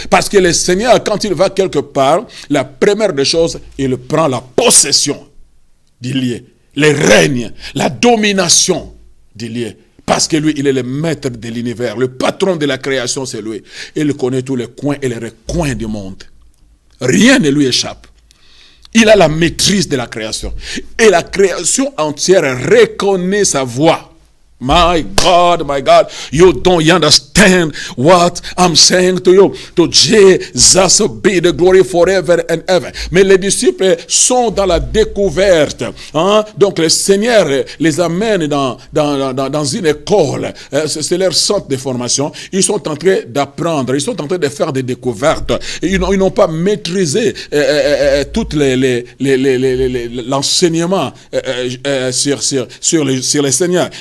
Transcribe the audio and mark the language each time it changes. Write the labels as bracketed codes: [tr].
[fr] Parce que le Seigneur, quand il va quelque part, la première des choses, il prend la possession du lieu. Le règne, la domination du lieu. Parce que lui, il est le maître de l'univers. Le patron de la création, c'est lui. Il connaît tous les coins et les recoins du monde. Rien ne lui échappe. Il a la maîtrise de la création. Et la création entière reconnaît sa voix. [en] My God, you don't understand what I'm saying to you. To Jesus be the glory forever and ever. [fr] Mais les disciples sont dans la découverte. Hein? Donc le Seigneur les amène dans une école. C'est leur centre de formation. Ils sont en train d'apprendre. Ils sont en train de faire des découvertes. Ils n'ont pas maîtrisé tout l'enseignement sur les Seigneurs.